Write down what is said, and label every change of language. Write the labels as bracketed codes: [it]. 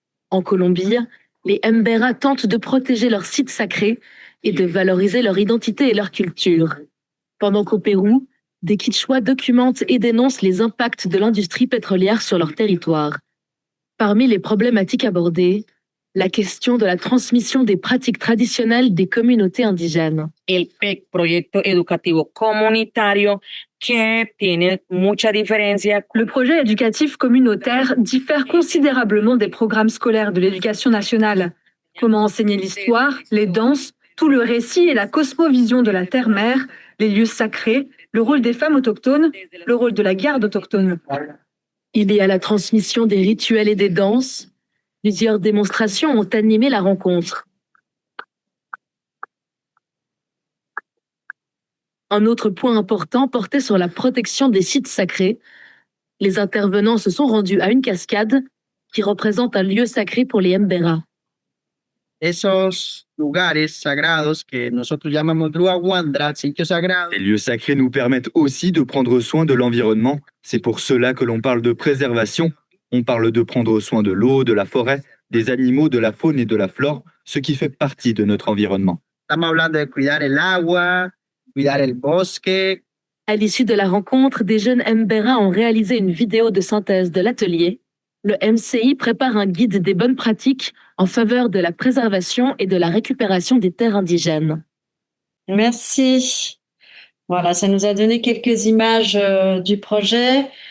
[fr] En Colombie, les Mbera tentent de protéger leurs sites sacrés et de valoriser leur identité et leur culture. Pendant qu'au Pérou, des Quichuas documentent et dénoncent les impacts de l'industrie pétrolière sur leur territoire. Parmi les problématiques abordées, la question de la transmission des pratiques traditionnelles des communautés indigènes. [es] El proyecto educativo comunitario que tiene mucha diferencia. [fr] Le projet éducatif communautaire diffère considérablement des programmes scolaires de l'éducation nationale. Comment enseigner l'histoire, les danses, tout le récit et la cosmovision de la terre-mère, les lieux sacrés, le rôle des femmes autochtones, le rôle de la garde autochtone. Il y a la transmission des rituels et des danses. Plusieurs démonstrations ont animé la rencontre. Un autre point important portait sur la protection des sites sacrés. Les intervenants se sont rendus à une cascade qui représente un lieu sacré pour les Mbera. [es] Esos lugares sagrados que nosotros llamamos Luawandra, sitios sagrados. [fr] Ces lieux sacrés nous permettent aussi de prendre soin de l'environnement. C'est pour cela que l'on parle de préservation. On parle de prendre soin de l'eau, de la forêt, des animaux, de la faune et de la flore, ce qui fait partie de notre environnement. [es] Estamos hablando de cuidar el agua, cuidar el bosque. [fr] À l'issue de la rencontre, des jeunes Mbera ont réalisé une vidéo de synthèse de l'atelier. Le MCI prépare un guide des bonnes pratiques en faveur de la préservation et de la récupération des terres indigènes. Merci. Voilà, ça nous a donné quelques images du projet.